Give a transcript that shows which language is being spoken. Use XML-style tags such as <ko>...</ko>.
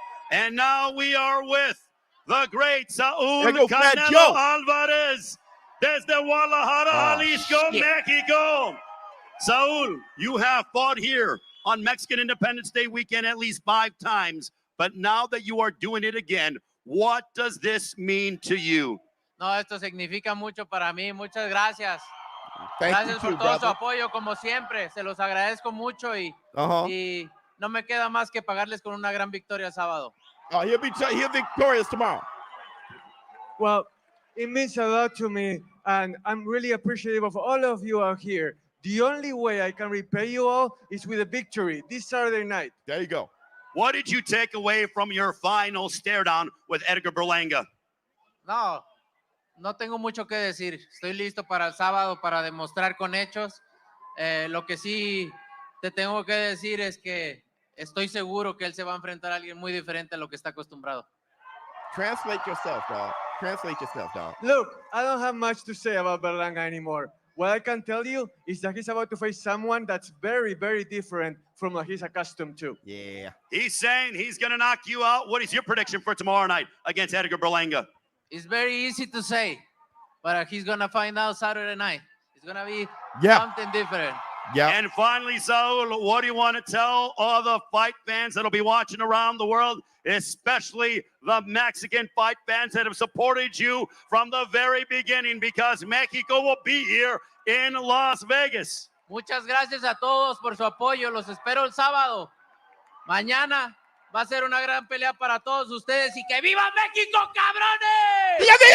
<en>And now we are with the great Saul Canelo Alvarez desde Guadalajara, Jalisco, Mexico. Saul, you have fought here on Mexican Independence Day weekend at least 5 times, but now that you are doing it again, what does this mean to you?</en> <es>No, esto significa mucho para mí. Muchas gracias. Gracias por todo su apoyo, como siempre. Se los agradezco mucho y no me queda más que pagarles con una gran victoria sábado.</es> <en>Oh, he'll be victorious tomorrow. Well, it means a lot to me, and I'm really appreciative of all of you out here. The only way I can repay you all is with a victory this Saturday night. There you go. What did you take away from your final stare down with Edgar Berlanga?</en> <es>No tengo mucho que decir. Estoy listo para el sábado para demostrar con hechos. Lo que sí te tengo que decir es que estoy seguro que él se va a enfrentar a alguien muy diferente a lo que está acostumbrado.</es> <en>Translate yourself, dog. Look, I don't have much to say about Berlanga anymore. What I can tell you is that he's about to face someone that's very, very different from what he's accustomed to. Yeah. He's saying he's going to knock you out. What is your prediction for tomorrow night against Edgar Berlanga? It's very easy to say, but he's going to find out Saturday night. It's going to be something different. Yeah. And finally, Saul, what do you want to tell all the fight fans that'll be watching around the world, especially the Mexican fight fans that have supported you from the very beginning, because Mexico will be here in Las Vegas?</en> <es>Muchas gracias a todos por su apoyo. Los espero el sábado. Mañana va a ser una gran pelea para todos ustedes y que viva México, cabrones.</es>